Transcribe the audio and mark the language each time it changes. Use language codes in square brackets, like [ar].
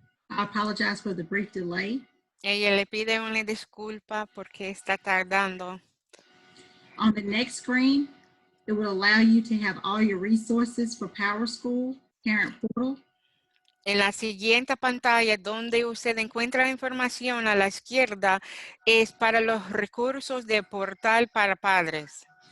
[en] I apologize for the brief delay. [es] Ella le pide una disculpa porque está tardando. [en] On the next screen, it will allow you to have all your resources for PowerSchool Parent Portal. [es] En la siguiente pantalla, donde usted encuentra información a la izquierda, es para los recursos de portal para padres.